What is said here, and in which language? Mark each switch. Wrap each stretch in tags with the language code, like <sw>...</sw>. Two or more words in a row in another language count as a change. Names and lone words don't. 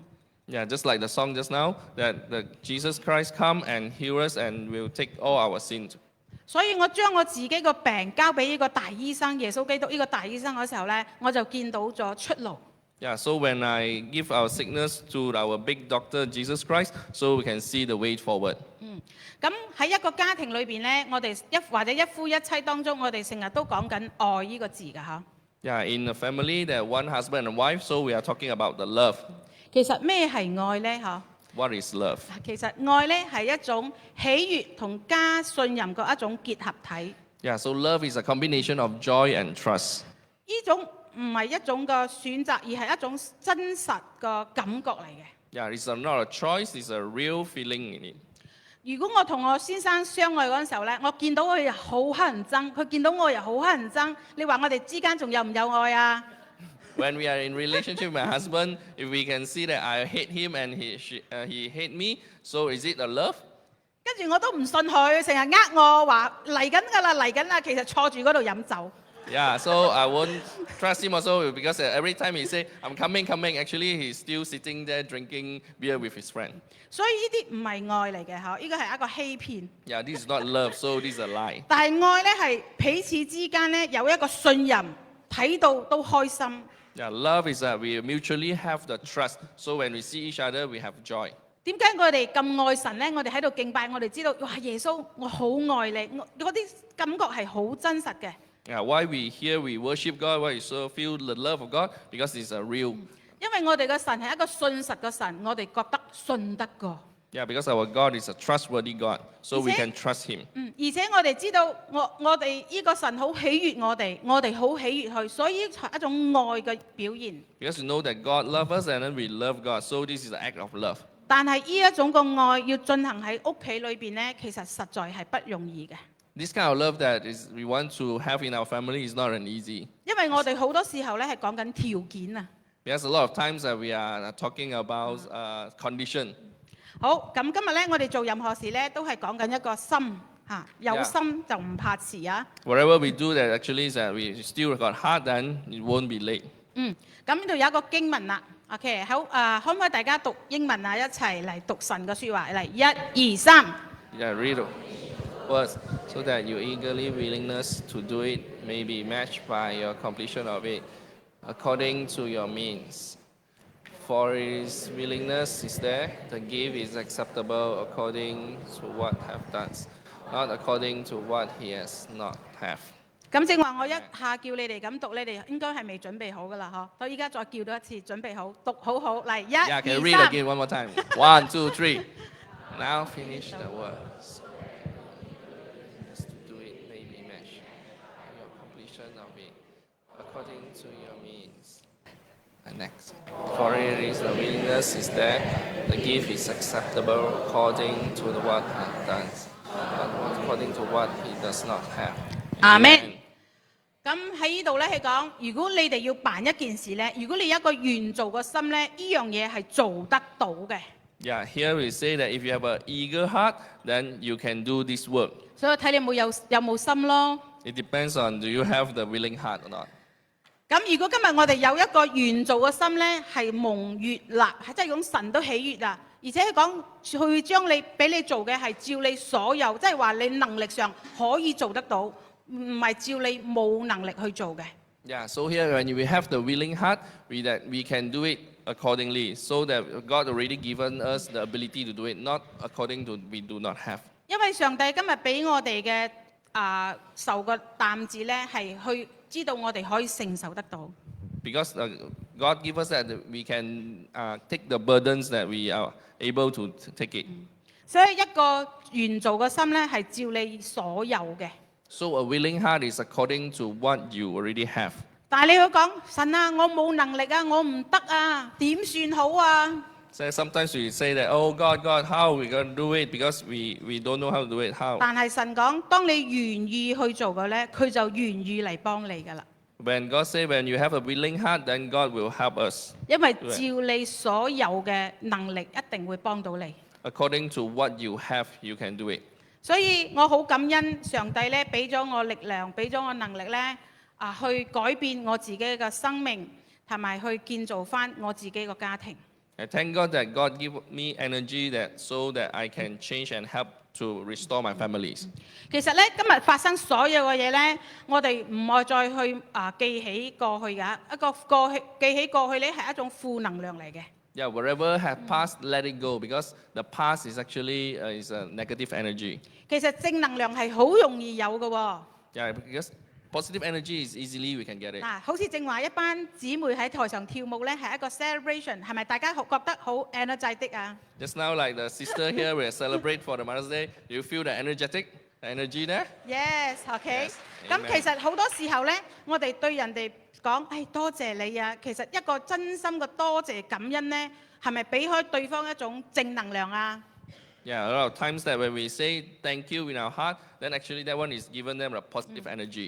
<en>Yeah, just like the song just now, that Jesus Christ come and heal us and will take all our sins.</en> <yue>所以我將我自己個病交俾呢個大醫生耶穌基督呢個大醫生嗰時候呢，我就見到咗出路。</yue> <en>Yeah, so when I give our sickness to our big doctor Jesus Christ, so we can see the way forward.</en> <yue>咁喺一個家庭裏邊呢，我哋或者一夫一妻當中，我哋成日都講緊愛呢個字㗎嚇。</yue> <en>Yeah, in a family, that one husband and wife, so we are talking about the love.</en> <yue>其實咩係愛呢？嚇？</yue> <en>What is love?</en> <yue>其實愛呢係一種喜悅同加信任嘅一種結合體。</yue> <en>Yeah, so love is a combination of joy and trust.</en> <yue>呢種唔係一種嘅選擇，而係一種真實嘅感覺嚟嘅。</yue> <en>Yeah, it's not a choice, it's a real feeling in it.</en> <yue>如果我同我先生相愛嗰陣時候呢，我見到佢又好乞人憎，佢見到我又好乞人憎，你話我哋之間仲有唔有愛啊？</yue> <en>When we are in relationship with my husband, if we can see that I hate him and he hate me, so is it a love?</en> <yue>跟住我都唔信佢，成日我話嚟緊㗎啦，嚟緊啦，其實坐住嗰度飲酒。</yue> <en>Yeah, so I won't trust him also because every time he say, I'm coming, actually he's still sitting there drinking beer with his friend.</en> <yue>所以呢啲唔係愛嚟嘅嗬，呢個係一個欺騙。</yue> <en>Yeah, this is not love, so this is a lie.</en> <yue>但係愛呢係彼此之間呢有一個信任，睇到都開心。</yue> <en>Yeah, love is that we mutually have the trust. So when we see each other, we have joy.</en> <yue>點解我哋咁愛神呢？我哋喺度敬拜，我哋知道哇耶穌，我好愛你，嗰啲感覺係好真實嘅。</yue> <en>Yeah, why we here we worship God, why we so feel the love of God? Because it's a real.</en> <yue>因為我哋嘅神係一個信實嘅神，我哋覺得信得過。</yue> <en>Yeah, because our God is a trustworthy God, so we can trust Him.</en> <yue>而且我哋知道我哋呢個神好喜悅我哋好喜悅佢，所以係一種愛嘅表現。</yue> <en>Because we know that God loves us and then we love God, so this is an act of love.</en> <yue>但係呢一種嘅愛要進行喺屋企裏邊呢，其實實在係不容易嘅。</yue> <en>This kind of love that is we want to have in our family is not an easy.</en> <yue>因為我哋好多時候呢係講緊條件啊。</yue> <en>Because a lot of times that we are talking about condition.</en> <yue>好，咁今日呢，我哋做任何事呢，都係講緊一個心嚇，有心就唔怕遲啊。</yue> <en>Whatever we do, that actually is that we still got heart, then it won't be late.</en> <yue>咁呢度有一個經文啦。OK， 好可唔可以大家讀英文啊？一齊嚟讀神嘅説話嚟，1、2、3。</yue> <en>Yeah, read the words so that your eagerly willingness to do it may be matched by your completion of it, according to your means. For his willingness is there, the gift is acceptable according to what have done, not according to what he has not have.</en> <yue>咁正話，我一下叫你哋咁讀，你哋應該係未準備好噶啦，嗬。所以依家再叫多一次，準備好，讀好好嚟，1、</yue> <en>Yeah, can you</en> <yue>2、</yue> <en>read</en> <yue>3。</yue> <en>again one more time? 1, 2, 3. Now finish the words. To do it may be matched by your completion of it, according to your means. And next. For it is the willingness is there, the gift is acceptable according to what hath done, not according to what he does not have.</en> <yue>阿們。咁喺呢度咧，係講，如果你哋要辦一件事咧，如果你有一個願做嘅心咧，呢樣嘢係做得到嘅。</yue> <en>Yeah, here we say that if you have an eager heart, then you can do this work.</en> <yue>所以睇你有冇心咯。</yue> <en>It depends on do you have the willing heart or not.</en> <yue>咁如果今日我哋有一個願做嘅心咧，係蒙悅納，係即係講神都喜悅啊！而且講去將你俾你做嘅係照你所有，即係話你能力上可以做得到，唔係照你冇能力去做嘅。</yue> <en>Yeah, so here when we have the willing heart, that we can do it accordingly. So that God already given us the ability to do it, not according to we do not have.</en> <yue>因為上帝今日俾我哋嘅受個擔子咧，係去知道我哋可以承受得到。</yue> <en>Because God give us that we can take the burdens that we are able to take it.</en> <yue>所以一個願做嘅心咧，係照你所有嘅。</yue> <en>So a willing heart is according to what you already have.</en> <yue>但係你要講神啊，我冇能力啊，我唔得啊，點算好啊？</yue> <en>So sometimes we say that, oh God, how are we going to do it? Because we don't know how to do it. How?</en> <yue>但係神講，當你願意去做嘅咧，佢就願意嚟幫你㗎啦。</yue> <en>When God say, when you have a willing heart, then God will help us.</en> <yue>因為照你所有嘅能力，一定會幫到你。</yue> <en>According to what you have, you can do it.</en> <yue>所以我好感恩上帝咧，俾咗我力量，俾咗我能力咧，去改變我自己嘅生命，同埋去建造翻我自己個家庭。</yue> <en>I thank God that God give me energy so that I can change and help to restore my families.</en> <yue>其實咧，今日發生所有嘅嘢咧，我哋唔愛再去記起過去㗎。記起過去咧係一種負能量嚟嘅。</yue> <en>Yeah, wherever have passed, let it go because the past is actually is a negative energy.</en> <yue>其實正能量係好容易有嘅喎。</yue> <en>Yeah, because positive energy is easily we can get it.</en> <yue>好似正話一班姊妹喺台上跳舞咧，係一個 celebration， 係咪大家覺得好 energetic 啊？</yue> <en>Just now, like the sister here, we celebrate for the Mother's Day. Do you feel the energy there? Yes，OK。 Yes，</en> <yue>咁</yue> <en>amen。</en> <yue>其實好多時候咧，我哋對人哋講，多謝你啊。其實一個真心嘅多謝感恩咧，係咪俾開對方一種正能量啊？</yue> <en>Yeah, a lot of times that when we say thank you in our heart, then actually that one is giving them a positive energy.</en>